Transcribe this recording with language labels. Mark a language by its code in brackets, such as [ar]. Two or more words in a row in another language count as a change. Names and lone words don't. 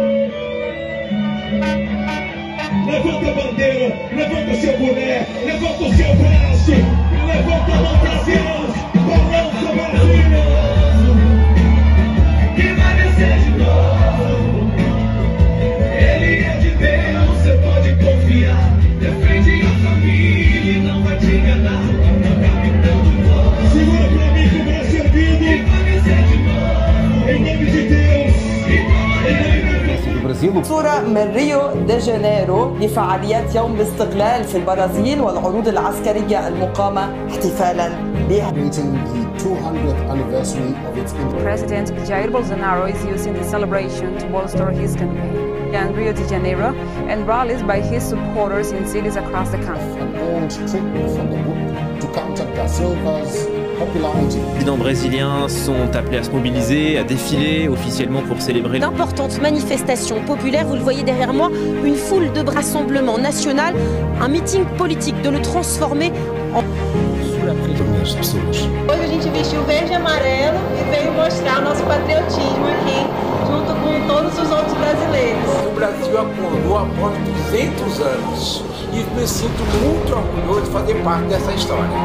[pt] Levanta a bandeira, levanta seu boné, levanta o seu braço, levanta a mão pra Deus, balança Brasília, que vai vencer de novo. Ele é de Deus, você pode confiar, defende a família e não vai te enganar. Capitão de voz, segura pra mim que o braço é vivo, que vai vencer de novo. Em nome de Deus, [ar] صورة من ريو دي جانيرو لفعاليات يوم الاستقلال في البرازيل والعروض العسكرية المقامة احتفالا بها. [en] President Jair Bolsonaro is using the celebration to bolster his campaign in Rio de Janeiro and rallies by his supporters in cities across the country. [fr] Les présidents brésiliens sont appelés à se mobiliser, à défiler officiellement pour célébrer d'importantes manifestations populaires. Vous le voyez derrière moi, une foule de rassemblement national, un meeting politique, de le transformer en... [pt] Hoje a gente vestiu verde e amarelo e veio mostrar nosso patriotismo aqui, junto com todos os outros brasileiros. O Brasil acordou após 200 anos e me sinto muito orgulhoso de fazer parte dessa história.